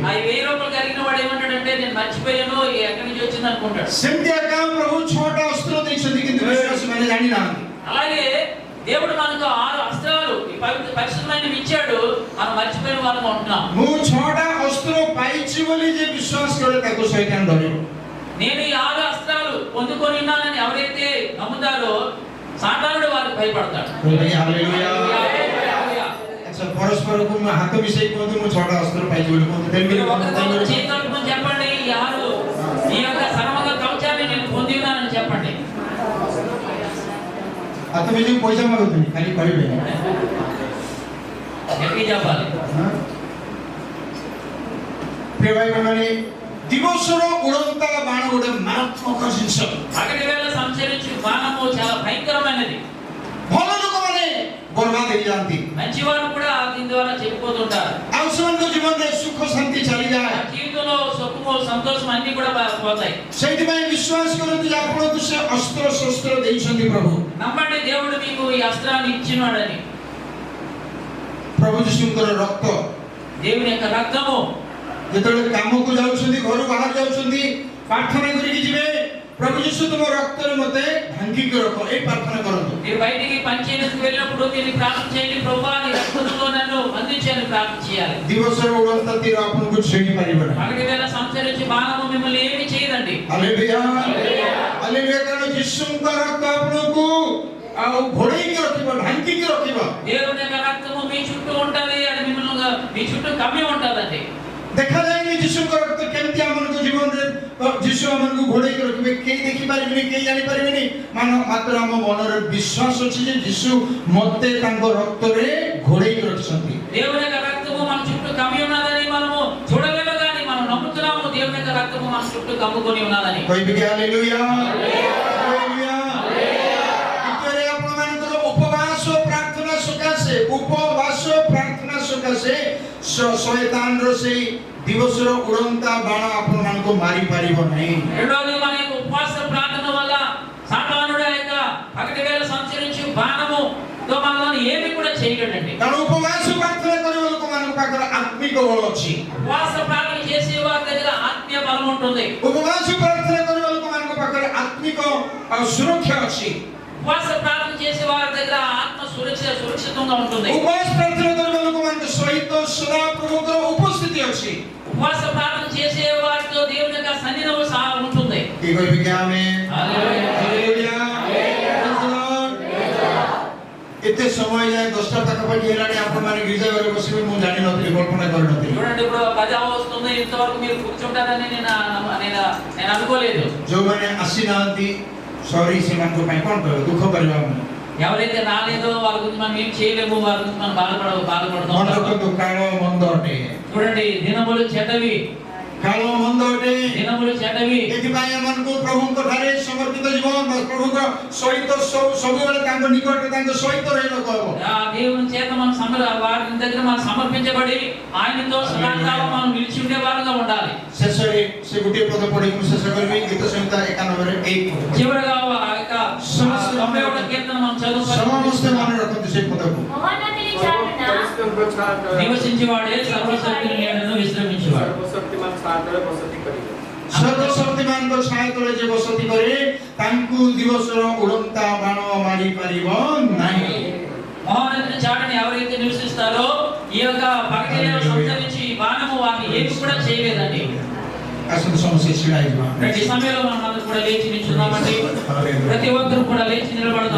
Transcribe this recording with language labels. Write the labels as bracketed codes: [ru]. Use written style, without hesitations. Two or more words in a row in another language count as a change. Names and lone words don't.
[te] ఆ 1000 రూపాయలు కలిగిన వాడు ఏమంటాడంటే నేను మర్చిపోయాను ఎక్కడి నుంచి వచ్చింది అనుకుంటాడు. [or] ସେମିତି ଆଜ୍ଞା ପ୍ରଭୁ 6ଟା ଅସ୍ତ୍ର ଦେଇଛନ୍ତି କିନ୍ତୁ ବିଶ୍ୱାସୀମାନେ ଜାଣିନାହାନ୍ତି। [te] అలాగే దేవుడు మనకు 6 అస్త్రాలు ఈ పరిశుద్ధమైనవి ఇచ్చాడు, మనం మర్చిపోయిన వాళ్ళం ఉంటున్నాం. [or] ମୁଁ 6ଟା ଅସ୍ତ୍ର ପାଇଛି ବୋଲି ଯେ ବିଶ୍ୱାସ କରେ ତାକୁ ଶୈତାନ ଡରିବ। [te] నేను ఈ 6 అస్త్రాలు పొందుకొని ఉన్నానని ఎవరైతే నమ్ముతారో సాతానుడు వారికి భయపడతాడు. [or] ହାଲେଲୁୟା। ଆଚ୍ଛା ପରସ୍ପରକୁ ହାତ ମିଶେଇ କୁହନ୍ତୁ ମୁଁ 6ଟା ଅସ୍ତ୍ର ପାଇଛି ବୋଲି କୁହନ୍ତୁ। [te] ఒకరికొకరు చేతులు కలుపుకొని చెప్పండి ఈ యొక్క సర్వగ కవచాన్ని నేను పొంది ఉన్నానని చెప్పండి. [or] ହାତ ମିଶେଇ ପଇସା ମାଗୁతుంది ଖାଲି କହିବେ। [te] గట్టిగా చెప్పాలి. [or] ପ୍ରିୟ ଭାଇମାନେ ଦିବସର ଉଡ଼ନ୍ତା ବାଣ ଗୋଟେ ମାରାତ୍ମକ ଜିନିଷ। [te] పగటి వేళ సంచరించు బాణము చాలా భయంకరమైనది. [or] ଭଲ ଲୋକମାନେ ବର୍ବାଦ ହେଇଯାଆନ୍ତି [te] మంచివారు కూడా దీని ద్వారా చెప్పుకోతుంటారు. [or] ଆଉ ସେମାନଙ୍କ ଜୀବନରେ ସୁଖ ଶାନ୍ତି ଚାଲିଯାଏ। [te] జీవితంలో సుఖము సంతోషం అన్ని కూడా పోతాయి. [or] ସେଇଥିପାଇଁ ବିଶ୍ୱାସ କରନ୍ତୁ ଯେ ଆପଣଙ୍କୁ ସେ ଅସ୍ତ୍ର ଶସ୍ତ୍ର ଦେଇଛନ୍ତି ପ୍ରଭୁ। [te] నమ్మండి దేవుడు మీకు ఈ అస్త్రాన్ని ఇచ్చినాడని. [or] ପ୍ରଭୁ ଯୀଶୁଙ୍କର ରକ୍ତ [te] దేవుని యొక్క రక్తము [or] ଯେତେବେଳେ କାମକୁ ଯାଉଛନ୍ତି ଘରୁ ବାହାରି ଯାଉଛନ୍ତି ପ୍ରାର୍ଥନା କରିକି ଯିବେ ପ୍ରଭୁ ଯୀଶୁ ତୁମ ରକ୍ତରେ ମୋତେ ଢାଙ୍କିକି ରଖ ଏଇ ପ୍ରାର୍ଥନା କରନ୍ତୁ। [te] మీరు బయటికి పని చేయడానికి వెళ్ళినప్పుడు మీరు ప్రార్థన చేయండి, ప్రభువా నీ రక్తంతో నన్ను బంధించని ప్రార్థన చేయాలి. [or] ଦିବସର ଉଡ଼ନ୍ତା ତୀର ଆପଣଙ୍କୁ ଛୁଇଁ ପାରିବ ନାହିଁ। [te] పగటి వేళ సంచరించే బాణము మిమ్మల్ని ఏమీ చేయదండి. [or] ହାଲେଲୁୟା ହାଲେଲୁୟା। କାରଣ ଯୀଶୁଙ୍କ ରକ୍ତ ଆପଣଙ୍କୁ ଆଉ ଘୋଡ଼େଇକି ରଖିବ ଢାଙ୍କିକି ରଖିବ। [te] దేవుని యొక్క రక్తము మీ చుట్టూ ఉంటది, అది మిమ్మల్ని మీ చుట్టూ కమ్మి ఉంటదండి. [or] ଦେଖାଯାଏନି ଯୀଶୁଙ୍କ ରକ୍ତ କେମିତି ଆମମାନଙ୍କ ଜୀବନରେ ଯୀଶୁ ଆମକୁ ଘୋଡ଼େଇକି ରଖିବେ କେହି ଦେଖିପାରିବେନି କେହି ଜାଣିପାରିବେନି ମାତ୍ର ଆମ ମନରେ ବିଶ୍ୱାସ ଅଛି ଯେ ଯୀଶୁ ମୋତେ ତାଙ୍କ ରକ୍ତରେ ଘୋଡ଼େଇକି ରଖିଛନ୍ତି। [te] దేవుని యొక్క రక్తము మన చుట్టూ కమ్మి ఉన్నదని మనము చూడలేము కానీ మనం నమ్ముతున్నాము దేవుని యొక్క రక్తము మన చుట్టూ కమ్ముకొని ఉన్నదని. [or] କହିବି କି ହାଲେଲୁୟା ହାଲେଲୁୟା। ଦ୍ୱିତୀୟରେ ଆପଣମାନଙ୍କର ଉପବାସ ପ୍ରାର୍ଥନା ସକାଶେ ଶୈତାନର ସେଇ ଦିବସର ଉଡ଼ନ୍ତା ବାଣ ଆପଣମାନଙ୍କୁ ମାରି ପାରିବ ନାହିଁ। [te] రెండోది మన యొక్క ఉపవాస ప్రార్థన వల్ల సాతానుడు యొక్క పగటి వేళ సంచరించు బాణముతో మనల్ని ఏమీ కూడా చేయలేడండి. [or] କାରଣ ଉପବାସ ପ୍ରାର୍ଥନା କରିବା ଲୋକମାନଙ୍କ ପାଖରେ ଆତ୍ମିକ ବଳ ଅଛି। [te] ఉపవాస ప్రార్థన చేసే వారి దగ్గర ఆత్మీయ బలం ఉంటుంది. [or] ଉପବାସ ପ୍ରାର୍ଥନା କରିବା ଲୋକମାନଙ୍କ ପାଖରେ ଆତ୍ମିକ ସୁରକ୍ଷା ଅଛି। [te] ఉపవాస ప్రార్థన చేసే వారి దగ్గర ఆత్మ సురక్షితంగా ఉంటుంది. [or] ଉପବାସ ପ୍ରାର୍ଥନା କରିବା ଲୋକମାନଙ୍କ ସହିତ ସଦା ପ୍ରଭୁଙ୍କର ଉପସ୍ଥିତି ଅଛି। [te] ఉపవాస ప్రార్థన చేసే వారితో దేవుని యొక్క సన్నిధిలో సహా ఉంటుంది. [or] କି କହିବି କି ଆମେ [te] హల్లెలూయా [or] ଏତେ ସମୟ ଯାଏ 10ଟା ପାଖାପାଖି ହେଲାଣି ଆପଣମାନେ ଗିର୍ଜା ଘରେ ବସିବେ ମୁଁ ଜାଣିନଥିଲି କଳ୍ପନା କରିନଥିଲି। [te] చూడండి ఇప్పుడు 10 వస్తుంది, ఇంతవరకు మీరు కూర్చుంటారని నేను అనుకోలేదు. [or] ଯୋଉମାନେ ଆସିନାହାନ୍ତି ସରି ସେମାନଙ୍କ ପାଇଁ କ'ଣ କହିବ ଦୁଃଖ କରିବା ଆମେ। [te] ఎవరైతే రాలేదో వాళ్ళ గురించి మనం ఏం చేయలేము, వాళ్ళ గురించి మనం బాధపడదాం. [or] ମନ ରଖନ୍ତୁ କାଳ ମନ୍ଦ ଅଟେ। [te] చూడండి దినములు చెడ్డవి, [or] କାଳ ମନ୍ଦ ଅଟେ। [te] దినములు చెడ్డవి. [or] ଏଥିପାଇଁ ଆମମାନଙ୍କୁ ପ୍ରଭୁଙ୍କ ଠାରେ ସମର୍ପିତ ଜୀବନ ପ୍ରଭୁଙ୍କ ସହିତ ସବୁବେଳେ ତାଙ୍କ ନିକଟରେ ତାଙ୍କ ସହିତ ରହିବାକୁ ହେବ। [te] దేవుని చేత మనం వారి దగ్గర మనం సమర్పించబడి ఆయనతో సదాకాలం మనం నిలిచి ఉండే వారుగా ఉండాలి. [or] ଶେଷରେ ସେ ଗୋଟିଏ ପଦ ପଢି ମୁଁ ଶେଷ କରିବି ଗୀତ ସଂହିତା 91ରେ 1 ପଦ। [te] చివరగా ఆ యొక్క 91వ కీర్తన మనం చదువుకోవాలి. [or] ସମସ୍ତେ ମନେ ରଖନ୍ତୁ ସେ ପଦକୁ। [te] మహోన్నతుని చాటున నివసించేవాడే సర్వశక్తిని నీడను విశ్రమించేవాడు. [or] ସର୍ବଶକ୍ତିମାନଙ୍କ ଛାୟା ତଳେ ଯେ ବସତି କରେ ତାଙ୍କୁ ଦିବସର ଉଡ଼ନ୍ତା ବାଣ ମାରି ପାରିବ ନାହିଁ। [te] మహోన్నతుని చాటుని ఎవరైతే నివసిస్తారో ఈ యొక్క పగటిలో సంచరించి బాణము వారిని ఏమి కూడా చేయలేదండి. [or] ଆସନ୍ତୁ ସମସ୍ତେ ଛିଡ଼ା ହେଇଯିବା। [te] ప్రతి సమయంలో మనం అందరూ కూడా లేచి నిల్చున్నామండి. ప్రతి ఒక్కరు కూడా లేచి నిలబడదాం.